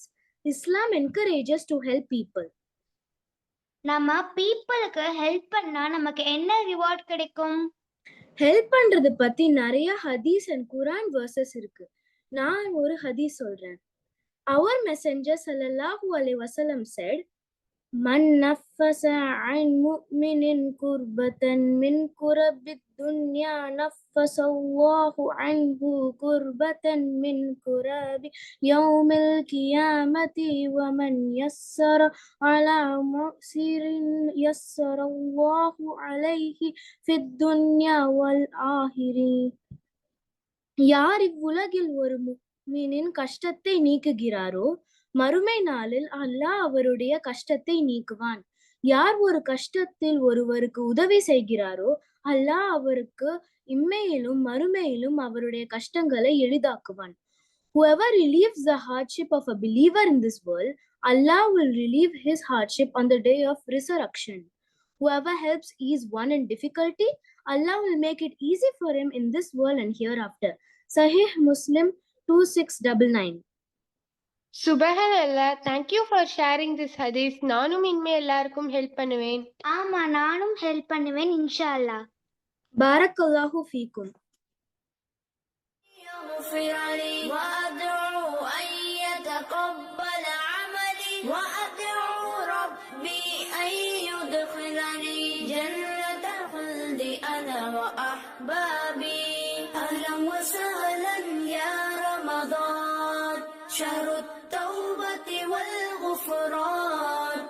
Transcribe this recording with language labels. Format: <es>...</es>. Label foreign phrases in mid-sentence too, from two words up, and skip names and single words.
<en>Islam encourages to help people.</en> <ta>நம்ம பீப்புளுக்கு ஹெல்ப் பண்ணா நமக்கு என்ன ரிவார்ட் கிடைக்கும்? ஹெல்ப் பண்றது பத்தி நிறைய</ta> <en>hadith and Quran verses</en> <ta>இருக்கு. நான் ஒரு ஹதீஸ் சொல்றேன்.</ta> <en>our messenger</en> <ar>صلى الله عليه وسلم said, من نفس عن مؤمن كربة من كرب الدنيا نفس الله عنه كربة من كرب يوم القيامة ومن يسر على معسر يسر الله عليه في الدنيا والآخرة.</ar> <ta>யார் இவ்வுலகில் ஒரு முஃமினின் கஷ்டத்தை நீக்குகிறாரோ மறுமை நாளில் அல்லாஹ் அவருடைய கஷ்டத்தை நீக்குவான். யார் ஒரு கஷ்டத்தில் ஒருவருக்கு உதவி செய்கிறாரோ அல்லாஹ் அவருக்கு இம்மையிலும் மறுமையிலும் அவருடைய கஷ்டங்களை எளிதாக்குவான்.</ta> <en>Whoever relieves the hardship of a believer in this world, Allah will relieve his hardship on the day of resurrection. Whoever helps ease one in difficulty, Allah will make it easy for him in this world and hereafter. Sahih Muslim 2699. சுபஹானல்லாஹ். thank you for sharing this hadith.</en> <ta>நானும் இனிமே எல்லாருக்கும் ஹெல்ப் பண்ணுவேன். ஆமா, நானும் ஹெல்ப் பண்ணுவேன்</ta> <ar>إن شاء الله. بارك الله فيكم. يغفر لي وأدعو أن يتقبل عملي وأدعو ربي أن يدخلني جنة الخلد أنا وأحبابي. أهلا وسهلا يا رمضان شهر التوبة والغفران.</ar>